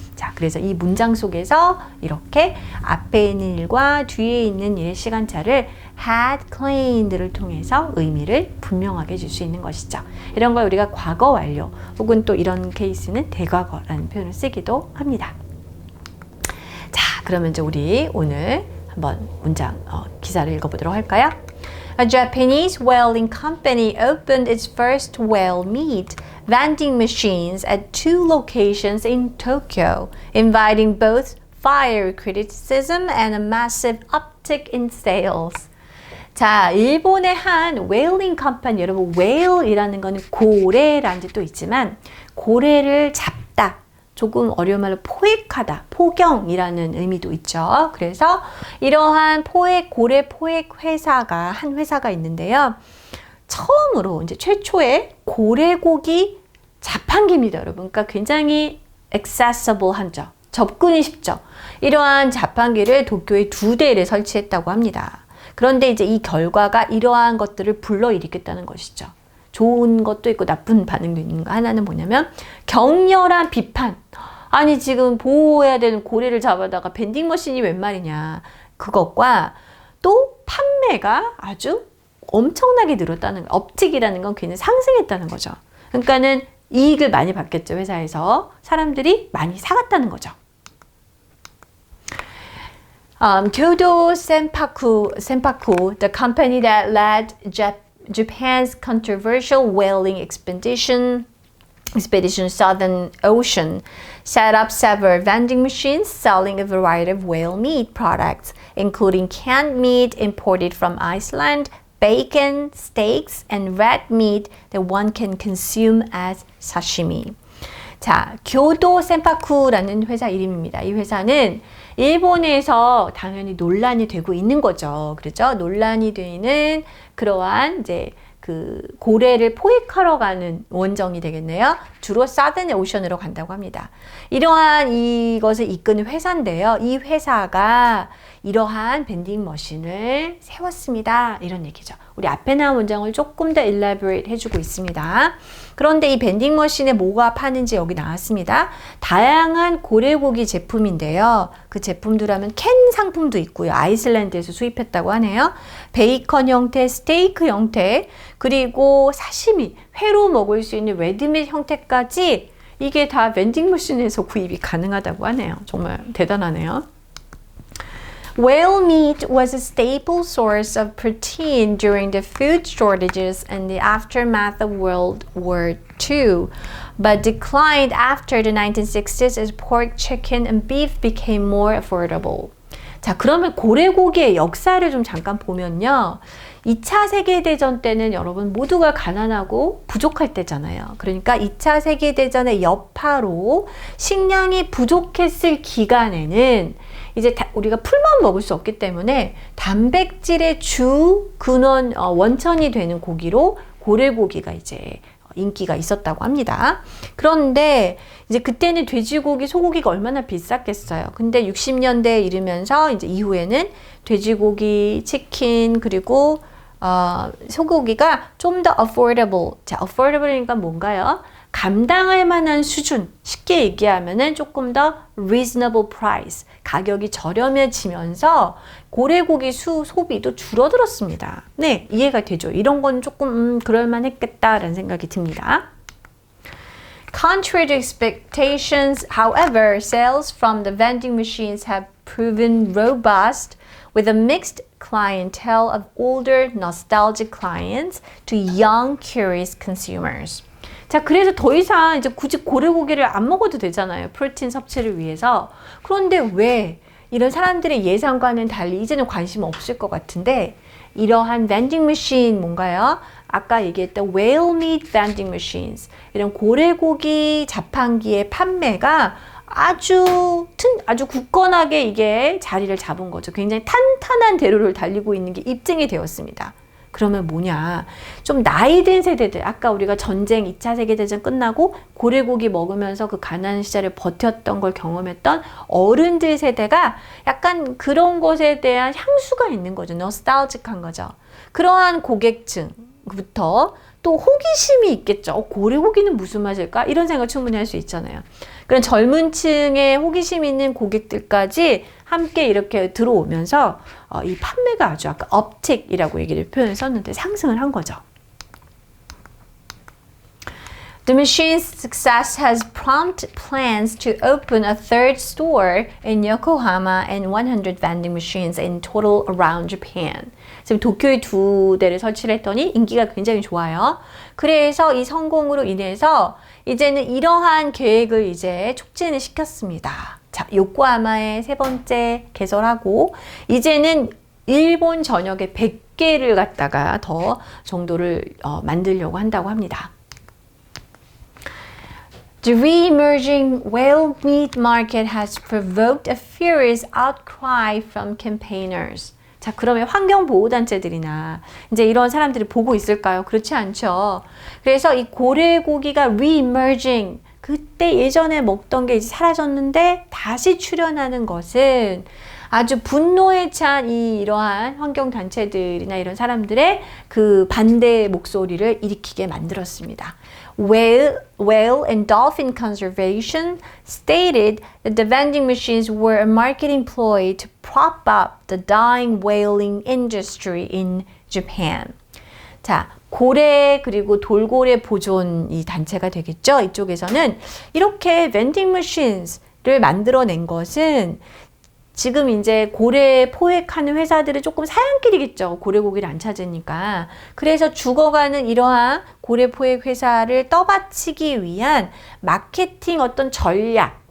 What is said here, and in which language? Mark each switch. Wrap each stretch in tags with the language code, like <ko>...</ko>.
<ko>자, 그래서 이 문장 속에서 이렇게 앞에 있는 일과 뒤에 있는 일의 시간차를</ko> <en>had claimed</en> <ko>를 통해서 의미를 분명하게 줄 수 있는 것이죠. 이런 걸 우리가 과거 완료 혹은 또 이런 케이스는 대과거라는 표현을 쓰기도 합니다. 자, 그러면 이제 우리 오늘 한번 문장 기사를 읽어보도록 할까요?</ko> <en>A Japanese whaling company opened its first whale meat vending machines at 2 locations in Tokyo, inviting both fiery criticism and a massive uptick in sales.</en> <ko>자, 일본의 한</ko> <en>whaling company,</en> <ko>여러분 whale이라는 거는 고래라는 뜻도 있지만 고래를 잡다, 조금 어려운 말로 포획하다, 포경이라는 의미도 있죠. 그래서 이러한 고래 포획 회사가 한 회사가 있는데요. 처음으로 이제 최초의 고래고기 자판기입니다, 여러분. 그러니까 굉장히 accessible 하죠. 접근이 쉽죠. 이러한 자판기를 도쿄에 2대를 설치했다고 합니다. 그런데 이제 이 결과가 이러한 것들을 불러일으켰다는 것이죠. 좋은 것도 있고 나쁜 반응도 있는 거. 하나는 뭐냐면 격렬한 비판. 아니 지금 보호해야 되는 고래를 잡아다가 밴딩 머신이 웬 말이냐. 그것과 또 판매가 아주 엄청나게 늘었다는 거. 업틱이라는 건 괜히 상승했다는 거죠. 그러니까는 이익을 많이 받겠죠. 회사에서. 사람들이 많이 사갔다는 거죠.</ko> <en>Kyodo Senpaku, the company that led Japan's controversial whaling expedition Southern Ocean, set up several vending machines selling a variety of whale meat products, including canned meat imported from Iceland, bacon, steaks, and red meat that one can consume as sashimi.</en> <ko>자, 교도 센파쿠라는 회사 이름입니다. 이 회사는 일본에서 당연히 논란이 되고 있는 거죠. 그렇죠? 논란이 되는 그러한 이제 그 고래를 포획하러 가는 원정이 되겠네요. 주로 사든 오션으로 간다고 합니다. 이러한 이것을 이끄는 회사인데요. 이 회사가 이러한 밴딩 머신을 세웠습니다. 이런 얘기죠. 우리 앞에 나온 문장을 조금 더 elaborate 해주고 있습니다. 그런데 이 밴딩 머신에 뭐가 파는지 여기 나왔습니다. 다양한 고래고기 제품인데요. 그 제품들 하면 캔 상품도 있고요. 아이슬란드에서 수입했다고 하네요. 베이컨 형태, 스테이크 형태, 그리고 사시미, 회로 먹을 수 있는 레드밋 형태까지 이게 다 밴딩 머신에서 구입이 가능하다고 하네요. 정말 대단하네요.</ko> <en>Whale meat was a staple source of protein during the food shortages and the aftermath of World War II, but declined after the 1960s as pork, chicken, and beef became more affordable.</en> <ko>자, 그러면 고래고기의 역사를 좀 잠깐 보면요. 2차 세계대전 때는 여러분 모두가 가난하고 부족할 때잖아요. 그러니까 2차 세계대전의 여파로 식량이 부족했을 기간에는 이제 우리가 풀만 먹을 수 없기 때문에 단백질의 주 근원 원천이 되는 고기로 고래고기가 이제 인기가 있었다고 합니다. 그런데 이제 그때는 돼지고기, 소고기가 얼마나 비쌌겠어요. 근데 60년대에 이르면서 이제 이후에는 돼지고기, 치킨 그리고 소고기가 좀 더 affordable. 자, affordable이니까 뭔가요? 감당할 만한 수준, 쉽게 얘기하면은 조금 더</ko> <en>reasonable price,</en> <ko>가격이 저렴해지면서 고래고기 소비도 줄어들었습니다. 네, 이해가 되죠? 이런 건 조금 그럴만했겠다라는 생각이 듭니다.</ko> <en>Contrary to expectations, however, sales from the vending machines have proven robust with a mixed clientele of older nostalgic clients to young curious consumers.</en> <ko>자, 그래서 더 이상 이제 굳이 고래고기를 안 먹어도 되잖아요. 프로틴 섭취를 위해서. 그런데 왜 이런 사람들의 예상과는 달리 이제는 관심 없을 것 같은데 이러한</ko> <en>vending machine</en> <ko>뭔가요? 아까 얘기했던</ko> <en>whale meat vending machines</en> <ko>이런 고래고기 자판기의 판매가 아주 굳건하게 이게 자리를 잡은 거죠. 굉장히 탄탄한 대로를 달리고 있는 게 입증이 되었습니다. 그러면 뭐냐? 좀 나이 든 세대들, 아까 우리가 전쟁 2차 세계대전 끝나고 고래고기 먹으면서 그 가난 시절을 버텼던 걸 경험했던 어른들 세대가 약간 그런 것에 대한 향수가 있는 거죠. 노스탈직한 거죠. 그러한 고객층부터 또 호기심이 있겠죠. 고래고기는 무슨 맛일까? 이런 생각 충분히 할 수 있잖아요. 그런 젊은 층의 호기심 있는 고객들까지 함께 이렇게 들어오면서 이 판매가 아주 아까 uptick이라고 얘기를 표현을 썼는데 상승을 한 거죠.</ko> <en>The machine's success has prompted plans to open a third store in Yokohama and 100 vending machines in total around Japan.</en> <ko>지금 도쿄에 2대를 설치를 했더니 인기가 굉장히 좋아요. 그래서 이 성공으로 인해서 이제는 이러한 계획을 이제 촉진을 시켰습니다. 자, 요코하마에 3번째 개설하고 이제는 일본 전역에 100개를 갖다가 더 정도를 만들려고 한다고 합니다.</ko> <en>The re-emerging whale meat market has provoked a furious outcry from campaigners.</en> <ko>자, 그러면 환경보호단체들이나 이제 이런 사람들이 보고 있을까요? 그렇지 않죠. 그래서 이 고래고기가 re-emerging, 그때 예전에 먹던 게 이제 사라졌는데 다시 출현하는 것은 아주 분노에 찬 이러한 환경단체들이나 이런 사람들의 그 반대 목소리를 일으키게 만들었습니다.</ko> <en>Whale and Dolphin Conservation stated that the vending machines were a marketing ploy to prop up the dying whaling industry in Japan.</en> <ko>자, 고래 그리고 돌고래 보존 이 단체가 되겠죠. 이쪽에서는 이렇게</ko> <en>vending machines</en> <ko>를 만들어낸 것은 지금 이제 고래 포획하는 회사들은 조금 사양길이겠죠. 고래고기를 안 찾으니까. 그래서 죽어가는 이러한 고래 포획 회사를 떠받치기 위한 마케팅 어떤 전략,</ko>